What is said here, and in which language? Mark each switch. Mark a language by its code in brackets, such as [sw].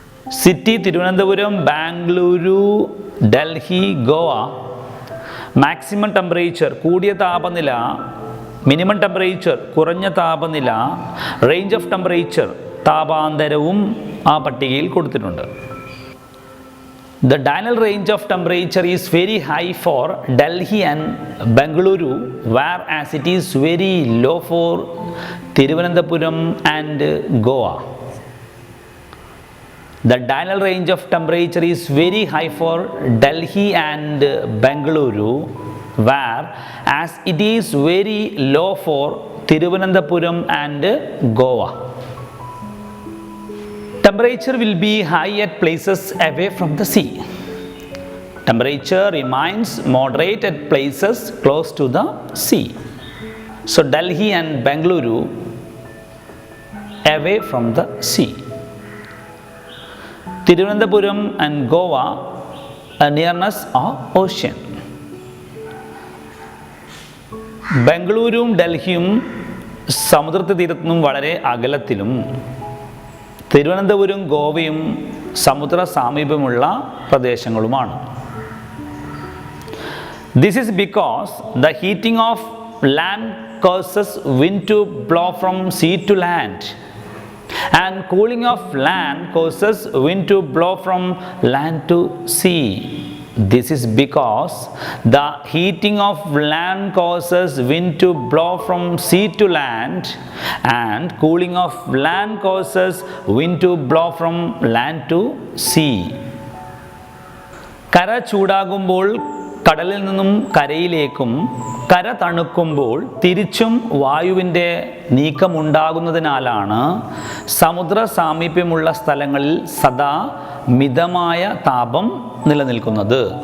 [en] City Thiruvananthapuram, Bengaluru, Delhi, Goa. Maximum temperature [ml] കൂടിയ താപനില, [en] minimum temperature [ml] കുറഞ്ഞ താപനില, [en] range of temperature [ml] താപാന്തരവും ആ പട്ടികയിൽ കൊടുത്തിട്ടുണ്ട്. [en] The diurnal range of temperature is very high for Delhi and Bengaluru, whereas it is very low for Thiruvananthapuram and Goa. The diurnal range of temperature is very high for Delhi and Bengaluru, whereas it is very low for Thiruvananthapuram and Goa. Temperature will be high at places away from the sea. Temperature remains moderate at places close to the sea. So Delhi and Bengaluru away from the sea. Thiruvananthapuram and Goa a nearness of ocean. [ml] ബംഗളൂരുവും ഡൽഹിയും സമുദ്രതീരത്തു നിന്നും വളരെ അകലത്തിലും തിരുവനന്തപുരം ഗോവയും സമുദ്ര സാമീപ്യമുള്ള പ്രദേശങ്ങളുമാണ്. [en] This is because the heating of land causes wind to blow from sea to land, and cooling of land causes wind to blow from land to sea. This is because the heating of land causes wind to blow from sea to land, and cooling of land causes wind to blow from land to sea. [ml] കര ചൂടാകുമ്പോൾ കടലിൽ നിന്നും കരയിലേക്കും, കര തണുക്കുമ്പോൾ തിരിച്ചും വായുവിൻ്റെ നീക്കമുണ്ടാകുന്നതിനാലാണ് സമുദ്ര സാമീപ്യമുള്ള സ്ഥലങ്ങളിൽ സദാ മിതമായ താപം നിലനിൽക്കുന്നത്.